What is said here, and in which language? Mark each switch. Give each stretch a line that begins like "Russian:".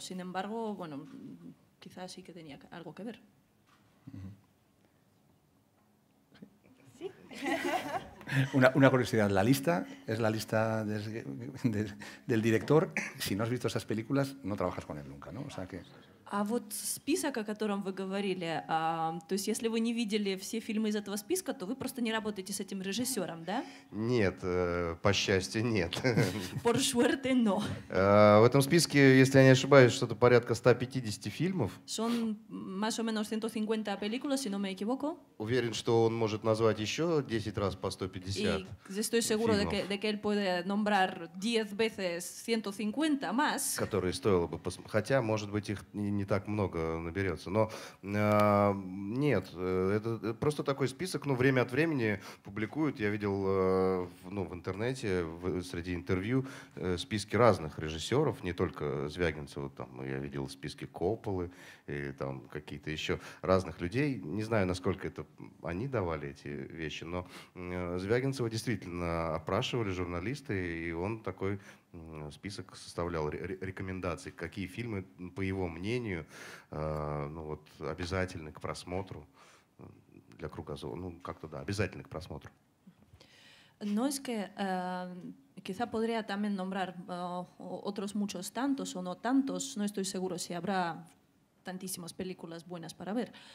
Spanish: Sin embargo, bueno, quizás sí que tenía algo que ver. Sí. Una curiosidad, la lista es la lista del director. Si no has visto esas películas, no trabajas con él nunca, ¿no? O sea que...
Russian: А вот список, о котором вы говорили, то есть если вы не видели все фильмы из этого списка, то вы просто не работаете с этим режиссером, да? Нет, по счастью, нет.
Spanish: Por suerte, no.
Russian: В этом списке, если я не ошибаюсь, что-то порядка 150 фильмов.
Spanish: Son más o menos 150 películas, si no me equivoco.
Russian: Уверен, что он может назвать еще 10 раз по 150.
Spanish: Y estoy seguro de que él puede nombrar 10 veces 150 más.
Russian: Которые стоило бы посмотреть. Хотя, может быть, их не так много наберется. Но нет, это просто такой список, время от времени публикуют. Я видел в интернете, среди интервью, списки разных режиссеров, не только Звягинцева. Там, я видел списки Копполы и там какие-то еще разных людей. Не знаю, насколько это они давали эти вещи, но Звягинцева действительно опрашивали журналисты, и он такой список составлял рекомендаций, какие фильмы, по его мнению, обязательны к просмотру для кругозора. Как-то да, обязательны к просмотру.
Spanish: No es que quizá podría también nombrar otros muchos tantos o no tantos, no estoy seguro si habrá tantísimas películas buenas para ver.